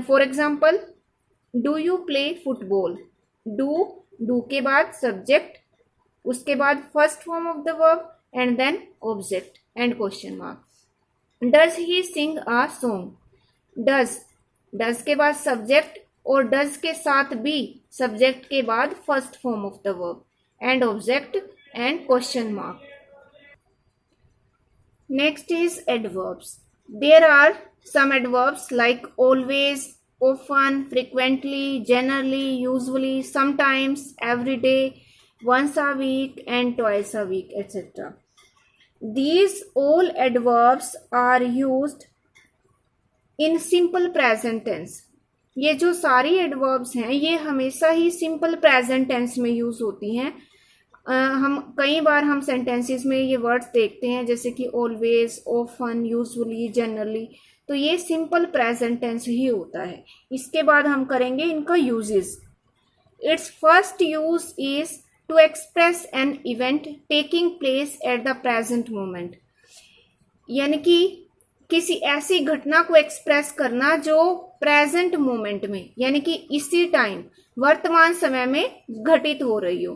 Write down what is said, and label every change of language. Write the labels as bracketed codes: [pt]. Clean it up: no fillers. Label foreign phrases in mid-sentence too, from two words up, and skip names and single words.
[en] For example, do you play football. Do [hi] के बाद [en] सब्जेक्ट, [hi] उसके बाद [en] first form of the verb and then object and question mark. Does he sing a song. डज [hi] के बाद [en] सब्जेक्ट और डज [hi] के साथ भी [en] सब्जेक्ट [hi] के बाद [en] first form of the verb and object and question mark. Next is adverbs. There are some adverbs like always, often, frequently, generally, usually, sometimes, every day, once a week, and twice a week, etc. These all adverbs are used in simple present tense. [hi] ये जो सारी adverbs हैं ये हमेशा ही [en] simple present tense [hi] में यूज होती हैं। हम कई बार हम सेंटेंसेस में ये वर्ड्स देखते हैं जैसे कि ऑलवेज, ऑफन, यूजुअली, जनरली, तो ये [en] simple present tense [hi] ही होता है। इसके बाद हम करेंगे इनका यूजेस। [en] It's first use is to express an event taking place at the present moment, [hi] यानी कि किसी ऐसी घटना को एक्सप्रेस करना जो [en] present moment [hi] में यानी कि इसी टाइम वर्तमान समय में घटित हो रही हो।